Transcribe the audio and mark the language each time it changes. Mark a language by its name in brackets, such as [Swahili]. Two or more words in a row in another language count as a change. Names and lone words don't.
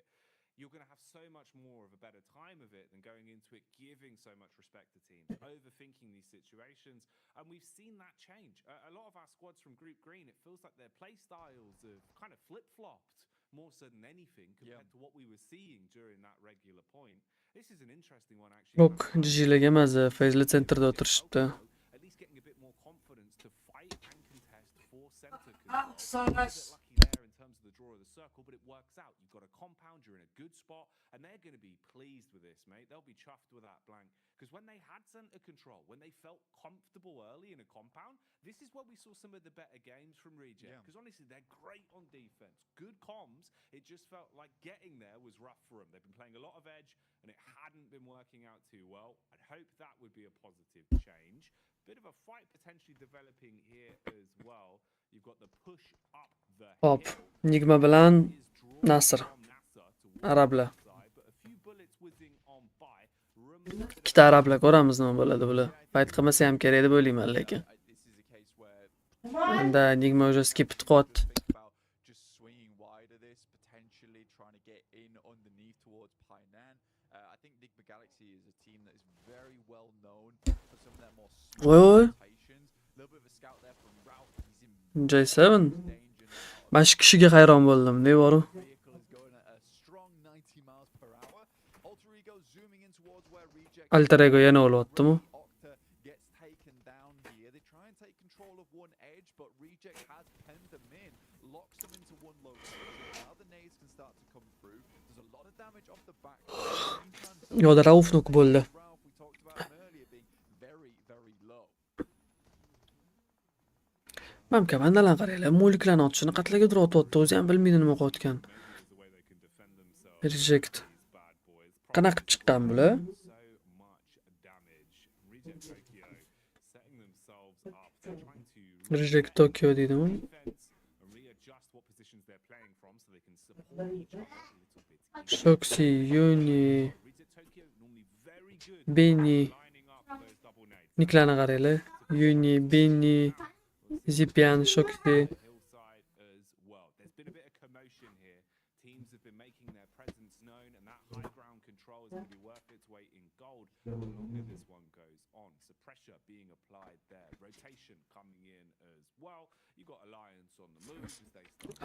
[English] You're going to have so much more of a better time of it than going into it giving so much respect to teams, overthinking these situations. And we've seen that change. A lot of our squads from Group Green, it feels like their play styles have kind of flip-flopped more so than anything compared to what we were seeing during that regular point. This is an interesting one actually. [Uzbek] Yo'q, GG'larga maza. Fayzli centerda o'tirishibdi. [English] At least getting a bit more confidence to fight and contest for center Ah, control. so nice. A bit lucky there in terms of the draw of the circle, but it works out. You've got a compound, you're in a good spot, and they're going to be pleased with this, mate. They'll be chuffed with that blank. Because when they had center control, when they felt comfortable early in a compound, this is where we saw some of the better games from Reject. Because honestly, they're great on defense. Good comms. It just felt like getting there was rough for them. They've been playing a lot of edge, and it hadn't been working out too well. I'd hope that would be a positive change. Bit of a fight potentially developing here as well. You've got the push up the Hop. hill. [Uzbek] Nigma bilan [English] Is drawn Nasr. from Nasr towards [Uzbek] Arablar. [English] the side, but a few bullets whizzing on by. Remember [Uzbek] Ikkita arablar ko'ramiz nima bo'ladi bular. Fight qilmasa ham kerak deb o'ylayman lekin. [English] This is a case where [Uzbek] Unda Nigma уже skip qilyapti. [English] think about just swinging wide of this, potentially trying to get in underneath towards Painan. I think Nigma Galaxy is a team that is very well known for some of their more Oi, oi. rotations. A little bit of a scout there from Ralph. He's in J7. danger now. [Uzbek] Mana shu kishiga hayron bo'ldim, devoru. [English] Vehicle is going at a strong 90 miles per hour. Alter Ego zooming in towards where Reject [Uzbek] Alter Ego yana o'lyaptimi? [English] Octa gets taken down here. They try and take control of one edge, but Reject has penned them in, locks them into one location. Now the nades can start to come through. There's a lot of damage off the back. [Uzbek] Yo'da Rauf nok bo'ldi. [English] Ralph, we talked about him earlier, being very, very low. [Uzbek] Mana komandalarni qaranglar, mo'liklarni otishini qatlaga turib otyapti, o'zi ham bilmaydi nima qilayotgan. [English] the way they can defend themselves. Reject. These bad boys. [Uzbek] Qanaqa qilib chiqqan bular? [English] So much damage. Reject Tokyo setting themselves up. They're trying to [Uzbek] Reject Tokyo deydimi? [English] defense and readjust what positions they're playing from so they can support each other a little bit. Shoxi, Yuni, Reject Tokyo normally very good Benny. lining up those double nades. [Uzbek] Niklarni qaranglar. Yuni, Benny, Zipian, Shoxi. [English] Hillside as well. There's been a bit of commotion here. Teams have been making their presence known, and that high ground control is going to be worth its weight in gold the longer this one goes on. So pressure being applied there. Rotation coming in as well. You've got Alliance on the move as they start